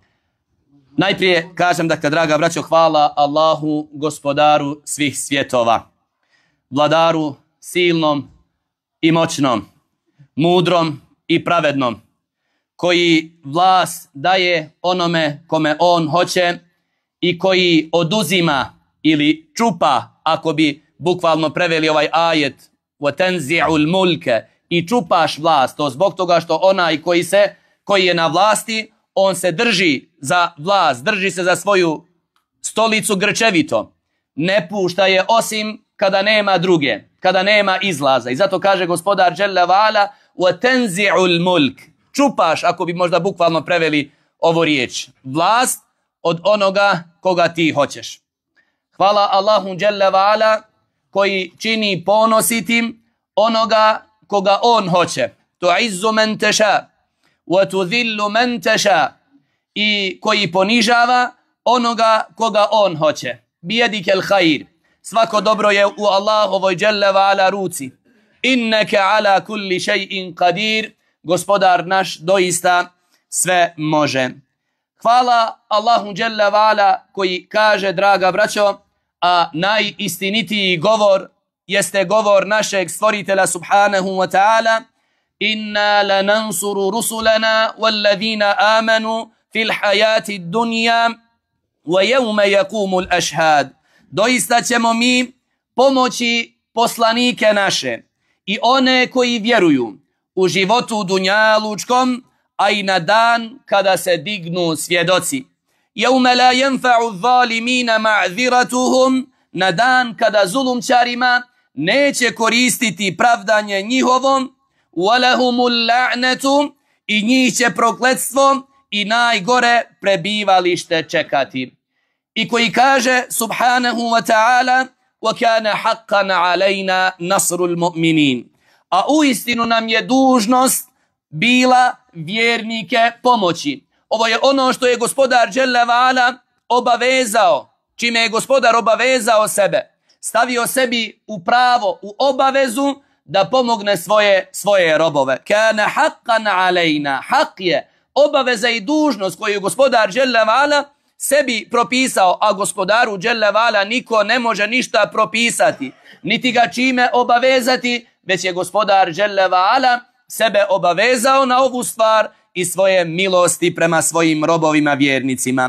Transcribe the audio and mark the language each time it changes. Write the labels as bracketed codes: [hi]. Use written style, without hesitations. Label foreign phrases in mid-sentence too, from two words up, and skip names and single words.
[bs] Najprije kažem, dakle, draga braćo, hvala Allahu, gospodaru svih svjetova, vladaru silnom i moćnom, mudrom i pravednom, koji vlast daje onome kome on hoće i koji oduzima ili čupa, ako bi bukvalno preveli ovaj ajet, [ar] وَتَنْزِعُ الْمُلْكَ, [bs] i čupaš vlast, to zbog toga što onaj koji je na vlasti, on se drži za vlast, drži se za svoju stolicu grčevito, ne pušta je osim kada nema druge, kada nema izlaza. I zato kaže gospodar [ar] جل وعلا, وَتَنْزِعُ الْمُلْكَ, [bs] čupaš, ako bi možda bukvalno preveli ovu riječ, vlast od onoga koga ti hoćeš. Hvala Allahu [ar] جل وعلا [bs] koji čini ponositim onoga koga on hoće. [ar] تعز من تشاء وتذل من تشاء, [bs] i koji ponižava onoga koga on hoće. [ar] بيدك الخير, [bs] svako dobro je u Allahovoj [ar] جل وعلا [bs] ruci. [ar] إنك على كل شيء قدير, [bs] gospodar naš doista sve može. Hvala Allahu [ar] جل وعلا [bs] koji kaže, draga braćo, a najistinitiji govor jeste govor našeg stvoritelja [ar] سبحانه وتعالى, إنا لننصر رسلنا والذين آمنوا في الحياة الدنيا ويوم يقوم الأشهاد. [bs] Doista ćemo mi pomoći poslanike naše i one koji vjeruju u životu dunjalučkom, a i na dan kada se dignu svjedoci. [ar] يوم لا ينفع الظالمين معذرتهم, [bs] na dan kada zulumčarima neće koristiti pravdanje njihovom, [ar] ولهم اللعنة, [bs] i njih će prokletstvo i najgore prebivalište čekati. I koji kaže [ar] سبحانه وتعالى, وكان حقا علينا نصر المؤمنين, [bs] a uistinu nam je dužnost bila vjernike pomoći. Ovo je ono što je gospodar [ar] جل وعلا [bs] obavezao, čime je gospodar obavezao sebe, stavio sebi u pravo, u obavezu da pomogne svoje robove. [ar] كان حقا علينا, [bs] hak je obaveza i dužnost koju gospodar [ar] جل وعلا [bs] sebi propisao, a gospodaru [ar] جل وعلا [bs] niko ne može ništa propisati, niti ga čime obavezati, već je gospodar [ar] جل وعلا [bs] sebe obavezao na ovu stvar i svoje milosti prema svojim robovima vjernicima.